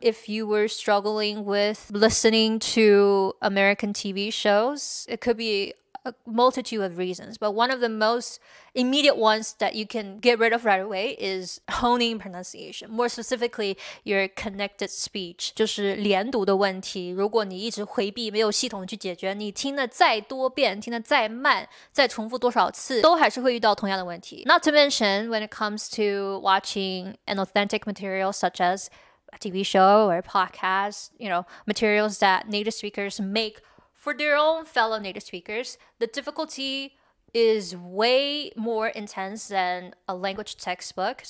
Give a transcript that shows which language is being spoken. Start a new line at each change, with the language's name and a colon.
English: If you were struggling with listening to American TV shows, it could be a multitude of reasons, but one of the most immediate ones that you can get rid of right away is honing pronunciation. More specifically, your connected speech,
Chinese: 就是连读的问题。如果你一直回避，没有系统去解决，你听得再多遍，听得再慢，再重复多少次，都还是会遇到同样的问题。
English: Not to mention, when it comes to watching an authentic material such as a TV show or a podcast, materials that native speakers make for their own fellow native speakers, the difficulty is way more intense than a language textbook.